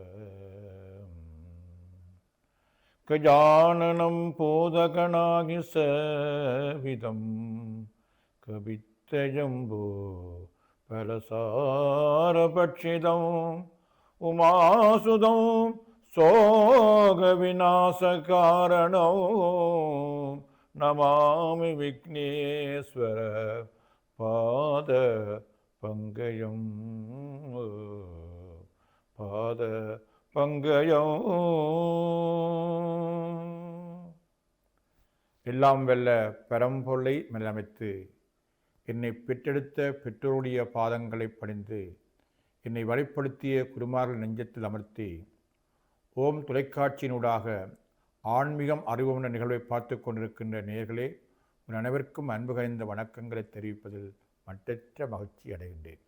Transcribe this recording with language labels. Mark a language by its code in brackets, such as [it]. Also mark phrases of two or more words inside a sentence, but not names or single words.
[sa] गजाननं पूतगणागिसेवितं कवित्तजम्बो फलसारभक्षितं उमासुतं शोकविनाशकारणं नमामि विघ्नेश्वर पादपङ्कजं எல்லாம் [ta] வெல்ல பரம்பொருளை மெல்லமைத்து என்னை பெற்றெடுத்த பெற்றோருடைய பாதங்களை பணிந்து என்னை வழிப்படுத்திய குருமார்கள் நெஞ்சத்தில் அமர்த்தி ஓம் தொலைக்காட்சியினூடாக ஆன்மீகம் அறிவுமன நிகழ்வை பார்த்து கொண்டிருக்கின்ற நேயர்களே, உன் அனைவருக்கும் அன்பு கனிந்த வணக்கங்களை தெரிவிப்பதில் மட்டற்ற மகிழ்ச்சி அடைகின்றேன்.